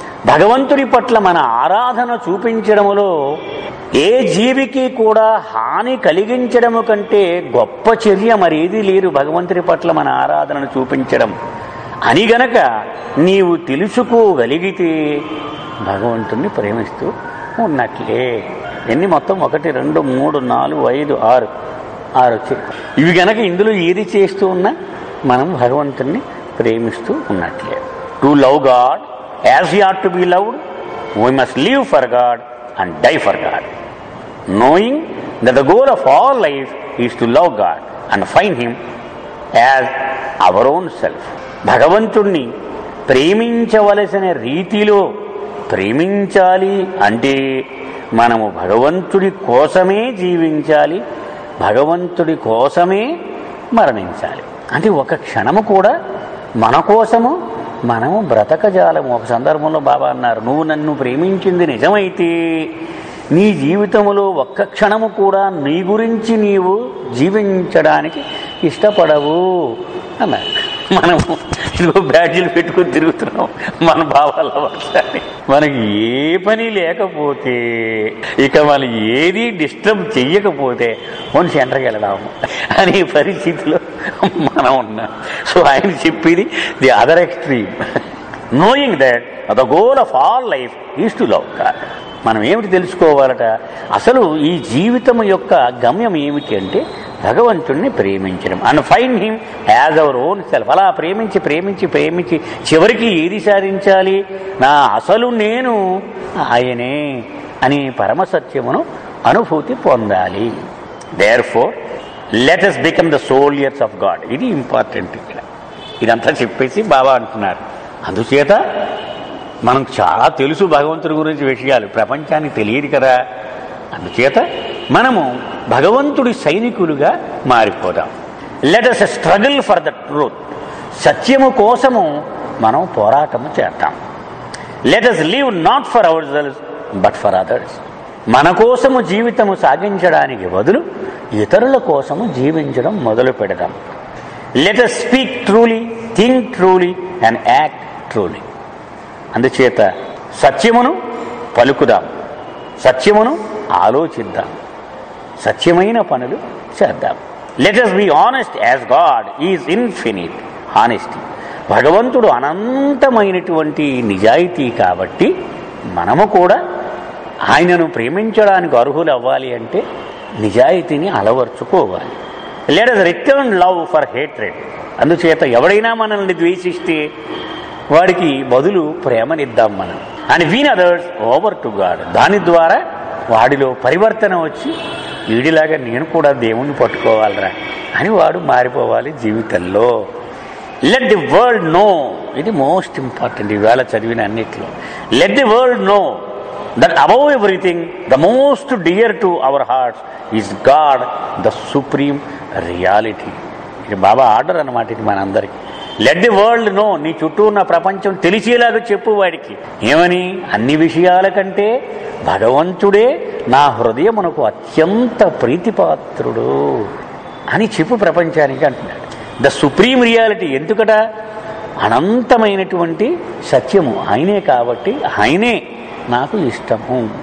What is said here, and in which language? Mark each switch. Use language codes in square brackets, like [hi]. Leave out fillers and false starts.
[te] భగవంతుడి పట్ల మన ఆరాధన చూపించడములో ఏ జీవికి కూడా హాని కలిగించడము కంటే గొప్ప చర్య మరేదీ లేదు భగవంతుడి పట్ల మన ఆరాధనను చూపించడం అని గనక నీవు తెలుసుకోగలిగితే భగవంతుణ్ణి ప్రేమిస్తూ ఉన్నట్లే. ఎన్ని మొత్తం 1 2 3 4 5 6 వచ్చాయి. ఇవి గనక ఇందులో ఏది చేస్తూ ఉన్నా మనం భగవంతుణ్ణి ప్రేమిస్తూ ఉన్నట్లే. [en] To love God as we are to be loved, we must live for God and die for God, knowing that the goal of all life is to love God and find Him as our own self. [te] భగవంతుణ్ణి ప్రేమించవలసిన రీతిలో ప్రేమించాలి అంటే మనము భగవంతుడి కోసమే జీవించాలి, భగవంతుడి కోసమే మరణించాలి. అంటే ఒక క్షణము కూడా మన కోసము మనము బ్రతకజాలము. ఒక సందర్భంలో బాబా అన్నారు, నువ్వు నన్ను ప్రేమించింది నిజమైతే నీ జీవితంలో ఒక్క క్షణము కూడా నీ గురించి నీవు జీవించడానికి ఇష్టపడవు అన్నారు. మనము ఇదిగో బ్యాడ్జీలు పెట్టుకుని తిరుగుతున్నాం మన భావాల వర్షాన్ని. మనకి ఏ పని లేకపోతే, ఇక మనం ఏది డిస్టర్బ్ చెయ్యకపోతే కొన్ని సెంటర్కి వెళదాము అనే పరిస్థితిలో మనం ఉన్నాం. [en] so [te] ఆయన చెప్పేది [en] The other extreme, knowing that the goal of all life is to love God. [te] మనం ఏమిటి తెలుసుకోవాలట? అసలు ఈ జీవితం యొక్క గమ్యం ఏమిటి అంటే భగవంతుణ్ణి ప్రేమించడం. [en] And find him as our own self. [te] అలా ప్రేమించి ప్రేమించి ప్రేమించి చివరికి ఏది సాధించాలి? నా అసలు నేను ఆయనే అని పరమసత్యమును అనుభూతి పొందాలి. [en] Therefore let us become the soldiers of God. [te] ఇది ఇంపార్టెంట్. ఇక్కడ ఇదంతా చెప్పేసి బాబా అంటున్నారు. అందుచేత మనం చాలా తెలుసు భగవంతుడి గురించి విషయాలు, ప్రపంచానికి తెలియదు కదా. అందుచేత మనము భగవంతుడి సైనికులుగా మారిపోదాం. [en] Let us struggle for the truth. [te] సత్యము కోసము మనం పోరాటము చేద్దాం. [en] Let us live not for ourselves but for others. [te] మన కోసము జీవితము సాగించడానికి బదులు ఇతరుల కోసము జీవించడం మొదలు పెడదాం. [en] Let us speak truly, think truly and act truly. [te] అందుచేత సత్యమును పలుకుదాం, సత్యమును ఆలోచిద్దాం, సత్యమైన పనులు చేద్దాం. [en] Let us be honest as God is infinite honesty. [te] భగవంతుడు అనంతమైనటువంటి నిజాయితీ కాబట్టి మనము కూడా ఆయనను ప్రేమించడానికి అర్హులు అవ్వాలి అంటే నిజాయితీని అలవర్చుకోవాలి. [en] Let us return love for hatred. [te] అందుచేత ఎవడైనా మనల్ని ద్వేషిస్తే వాడికి బదులు ప్రేమనిద్దాం మనం. [en] And win others over to God. [te] దాని ద్వారా వాడిలో పరివర్తన వచ్చి వీడిలాగా నేను కూడా దేవుణ్ణి పట్టుకోవాలరా అని వాడు మారిపోవాలి జీవితంలో. [en] Let the world know. [te] ఇది మోస్ట్ ఇంపార్టెంట్ ఈవేళ చదివిన అన్నిట్లో. [en] Let the world know that above everything the most dear to our hearts is God, the supreme reality. [te] ఇది బాబా ఆర్డర్ అన్నమాట. ఇది మనందరికీ. [en] Let the world know. [te] నీ చుట్టూ ఉన్న ప్రపంచం తెలిసేలాగా చెప్పు వాడికి. ఏమని? అన్ని విషయాల కంటే భగవంతుడే నా హృదయమునకు అత్యంత ప్రీతిపాత్రుడు అని చెప్పు ప్రపంచానికి అంటున్నాడు. [en] The supreme reality. [te] ఎందుకట? అనంతమైనటువంటి సత్యము ఆయనే కాబట్టి ఆయనే నాకు ఇష్టము.